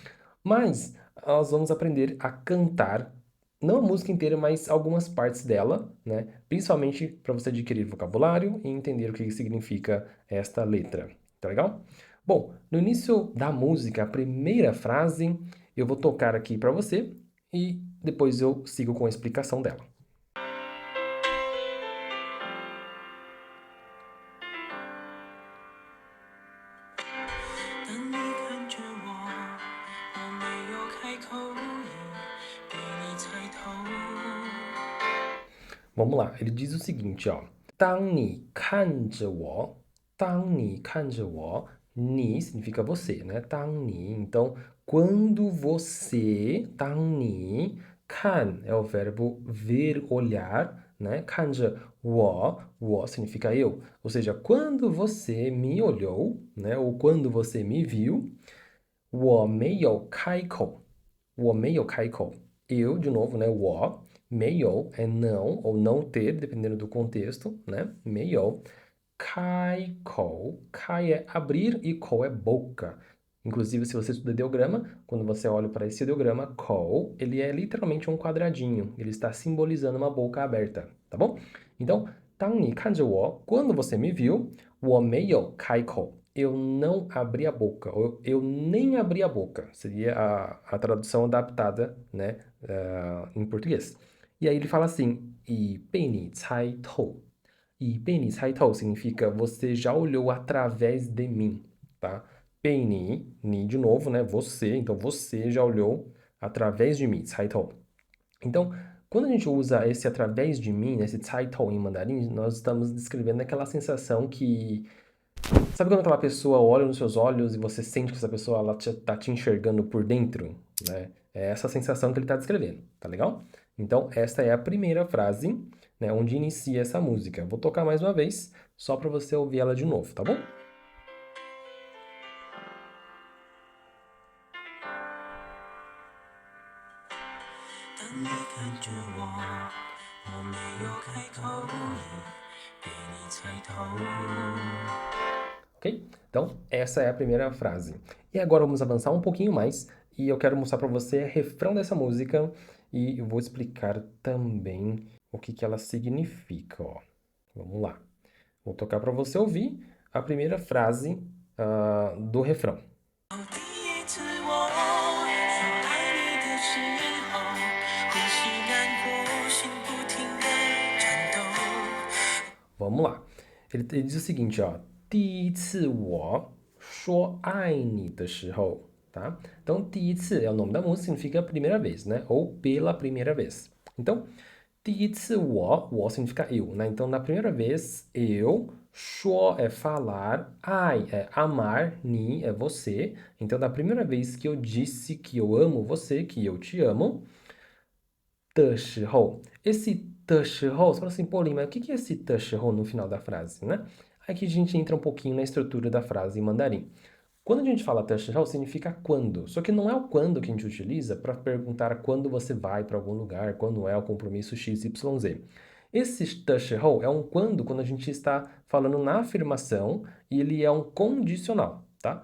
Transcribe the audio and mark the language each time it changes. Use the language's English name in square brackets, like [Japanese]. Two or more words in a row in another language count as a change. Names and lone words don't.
[Portuguese] Mas nós vamos aprender a cantar, não a música inteira, mas algumas partes dela, né? Principalmente para você adquirir vocabulário e entender o que significa esta letra, tá legal? Bom, no início da música, a primeira frase, eu vou tocar aqui para você e depois eu sigo com a explicação dela. [Chinese] 当你看着我，我没有开口，已被你猜透。 [Portuguese] Vamos lá, ele diz o seguinte, ó. [Chinese] 当你看着我，当你看着我，你 [Portuguese] significa você, né? [Chinese] 当你, [Portuguese] então, quando você, [Chinese] 当你看 [Portuguese] é o verbo ver, olhar, né? [Chinese] 看着我 [Portuguese] significa eu. Ou seja, quando você me olhou, né? Ou quando você me viu, [Chinese] 我没有开口，我没有开口。 [Portuguese] Eu, de novo, né? [Chinese] 我没有 [Portuguese] é não ou não ter, dependendo do contexto, né? [Chinese] 没有开口, [Portuguese] kai é abrir e kou é boca. Inclusive, se você estuda ideograma, quando você olha para esse ideograma, kou, ele é literalmente um quadradinho. Ele está simbolizando uma boca aberta, tá bom? Então, [Chinese] 当你看着我, [Portuguese] quando você me viu, [Chinese] 我没有开口. [Portuguese] Eu não abri a boca, ou eu nem abri a boca. Seria a tradução adaptada, né, em português. E aí ele fala assim, [Chinese] 已被你猜透. [Portuguese] E [Chinese] 被你猜透 [Portuguese] significa você já olhou através de mim, tá? [Chinese] 被你 [Portuguese] de novo, né? Você, então você já olhou através de mim, [Chinese] 猜透. [Portuguese] Então, quando a gente usa esse através de mim, esse 猜透 em mandarim, nós estamos descrevendo aquela sensação que... Sabe quando aquela pessoa olha nos seus olhos e você sente que essa pessoa ela tá te enxergando por dentro, né? É essa sensação que ele está descrevendo, tá legal? Então, esta é a primeira frase, né, onde inicia essa música. Vou tocar mais uma vez, só para você ouvir ela de novo, tá bom? [Chinese] 当你看着我，我没有开口，已被你猜透。 [Portuguese] Ok? Então, essa é a primeira frase. E agora vamos avançar um pouquinho mais e eu quero mostrar para você o refrão dessa música e eu vou explicar também o que ela significa, ó. Vamos lá. Vou tocar para você ouvir a primeira frase do refrão. [Chinese] 第一次我说爱你的时候，呼吸难过，心不停地颤抖。 [Portuguese] Vamos lá. Ele diz o seguinte, ó. [Chinese] 第一次我说爱你的时候, [Portuguese] tá? Então, 第一次 é o nome da música, significa primeira vez, né? Ou pela primeira vez. Então, [Chinese] 第一次我 [Portuguese] significa eu, né? Então, na primeira vez, eu, 说 é falar, ai é amar, ni é você. Então, da primeira vez que eu disse que eu amo você, que eu te amo, [Chinese] 的时候, esse 的时候, [Portuguese] você fala assim, pô, Lima, o que é esse [Chinese] 的时候 [Portuguese] no final da frase, né? Aqui a gente entra um pouquinho na estrutura da frase em mandarim. Quando a gente fala [Chinese] 的时候, [Portuguese] significa quando. Só que não é o quando que a gente utiliza para perguntar quando você vai para algum lugar, quando é o compromisso XYZ. Esse [Chinese] 的时候 [Portuguese] é um quando a gente está falando na afirmação e ele é um condicional, tá?